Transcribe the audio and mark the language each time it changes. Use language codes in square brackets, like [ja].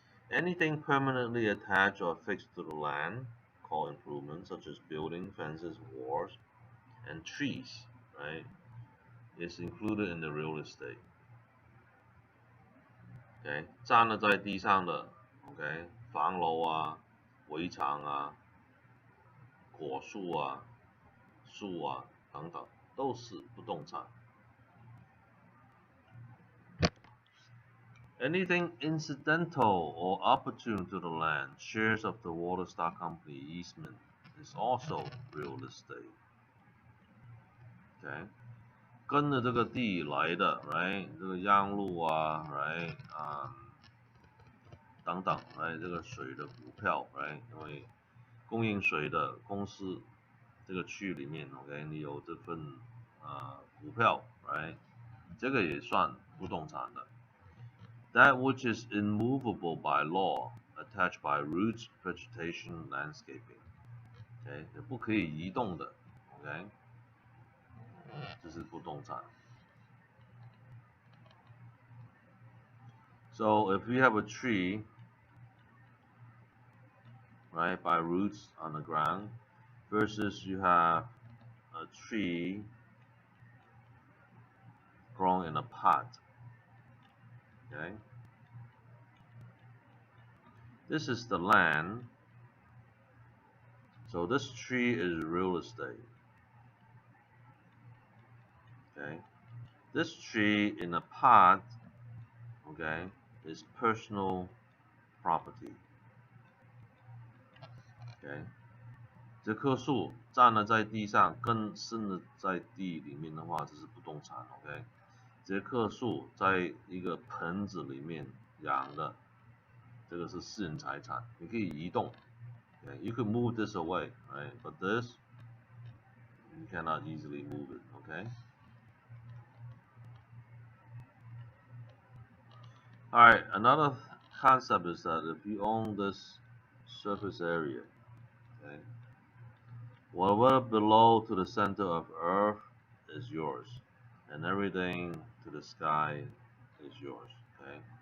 [en] Anything permanently attached or affixed to the land, called improvements, such as buildings, fences, walls, and trees, right, is included in the real estate. [zh] Okay, 站了在地上的 ，OK， 房楼啊、围墙啊、果树啊、树啊等等，都是不动产。 [en] Anything incidental or opportune to the land, shares of the water stock company easement, is also real estate. [zh] Okay, 跟着这个地来的 ，right， 这个央路啊 ，right， 等等 ，right， 这个水的股票 ，right， 因为供应水的公司这个区域里面 ，OK， 你有这份股票 ，right， 这个也算不动产的。 [en] That which is immovable by law, attached by roots, vegetation, landscaping. [zh] OK， 不可以移动的 ，OK， 这是不动产。 [en] So if you have a tree, right, by roots on the ground, versus you have a tree growing in a pot, okay. This is the land. So this tree is real estate. Okay. This tree in a pot, okay, is personal property. Okay. [zh] 这棵树站了在地上，根生了在地里面的话，这是不动产。 OK， 这棵树在一个盆子里面养的，这个是私人财产，你可以移动。 [en] Okay, you can move this away, right? But this, you cannot easily move it. Okay. All right. Another concept is that if you own this surface area, okay, whatever below to the center of Earth is yours, and everything to the sky is yours. Okay.